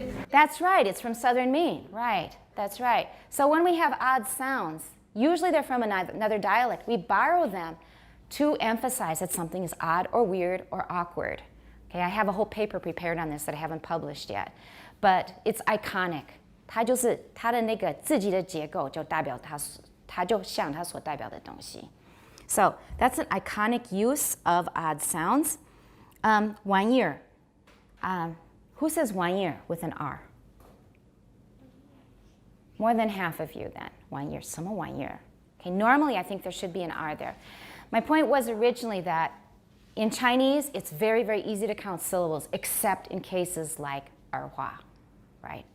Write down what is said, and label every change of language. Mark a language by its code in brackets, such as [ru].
[en] That's right, it's from Southern Maine, right, that's right. So when we have odd sounds, usually they're from another dialect, we borrow them to emphasize that something is odd or weird or awkward. Okay, I have a whole paper prepared on this that I haven't published yet, but it's iconic. [zh] 它就是它的那个自己的结构就代表它就像它所代表的东西. [en] So that's an iconic use of odd sounds. [zh] 玩意儿. [en] Who says 玩意儿 with an R? More than half of you then. [zh] 玩意儿, 什么玩意儿? [en] Okay, normally I think there should be an R there. My point was originally that in Chinese, it's very, very easy to count syllables, except in cases like erhua, right?